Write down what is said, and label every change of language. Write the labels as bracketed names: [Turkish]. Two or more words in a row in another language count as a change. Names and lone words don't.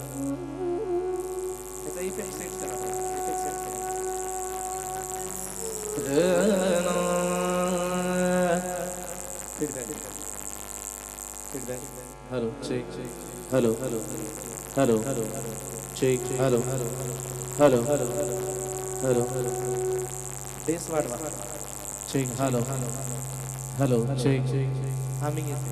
[Bangla] এটা ইফেক্ট সেট করা হবে ইফেক্ট সেট করা [English] feedback feedback hello check hello hello hello check hello hello hello [Bangla] বেস বাড়বা [English] check hello hello check [Bangla] হামিং এসে